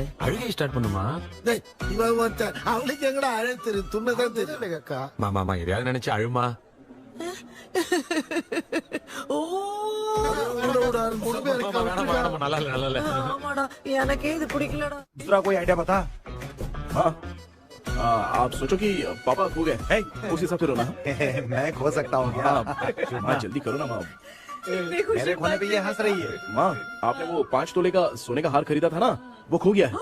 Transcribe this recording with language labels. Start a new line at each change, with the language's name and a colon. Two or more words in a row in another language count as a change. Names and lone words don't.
Tamil: அழுகை ஸ்டார்ட் பண்ணுமா? டேய், இவன் ஒருத்தன் அவளுக்கு எங்கடா அழ தெரியும்? துண்ணதான் தெரியல அக்கா. மாமா எதையாவது நினைச்சு அழுமா. எனக்கே இது பிடிக்கலடா.
Hindi: दूसरा कोई आइडिया बता। हाँ, आप सोचो कि पापा खो गए, उस हिसाब से रोना। मैं खो सकता हूँ क्या? हाँ, जल्दी करो ना माँ। मेरे खोने पे ये हंस रही है। माँ, आपने वो 5 तोले का सोने का हार खरीदा था ना, वो खो गया है।